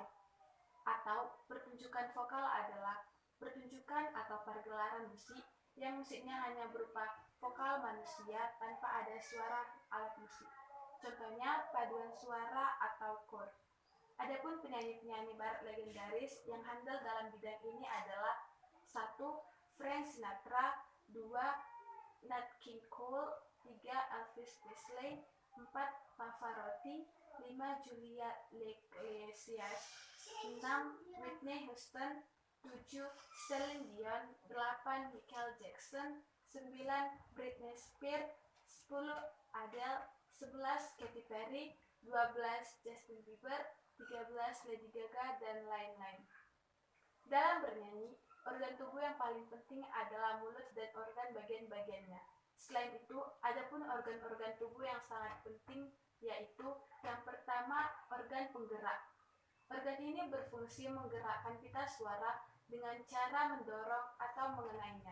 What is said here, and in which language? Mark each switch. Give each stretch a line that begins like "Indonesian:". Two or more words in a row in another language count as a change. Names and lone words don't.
Indonesian: Atau pertunjukan vokal adalah pertunjukan atau pergelaran musik yang musiknya hanya berupa vokal manusia tanpa ada suara alat musik. Contohnya paduan suara atau chord. Adapun penyanyi-penyanyi barat legendaris yang handal dalam bidang ini adalah 1. Frank Sinatra, 2. Nat King Cole, 3. Elvis Presley, 4. Pavarotti, 5. Julia Iglesias, 6. Whitney Houston, 7. Celine Dion, 8. Michael Jackson, 9. Britney Spears, 10. Adele, 11. Katy Perry, 12. Justin Bieber, 13. Lady Gaga, dan lain-lain. Dalam bernyanyi, organ tubuh yang paling penting adalah mulut dan organ bagian-bagiannya. Selain itu, ada pun organ-organ tubuh yang sangat penting, yaitu yang pertama, organ penggerak. Organ ini berfungsi menggerakkan pita suara dengan cara mendorong atau mengenainya.